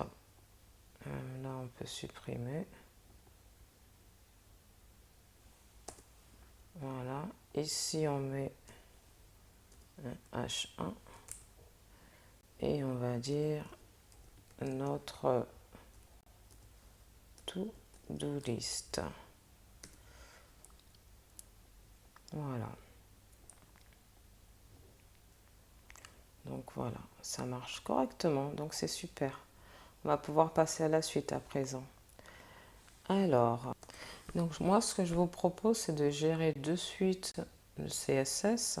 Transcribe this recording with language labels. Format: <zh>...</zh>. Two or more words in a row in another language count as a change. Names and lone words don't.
<fr>là, on peut supprimer. Voilà. Ici, on met un H1. Et on va dire notre</fr> <en>to-do list.</en> <fr>Voilà. Donc voilà, ça marche correctement, donc c'est super. On va pouvoir passer à la suite à présent. Alors, donc moi ce que je vous propose c'est de gérer de suite le CSS.</fr>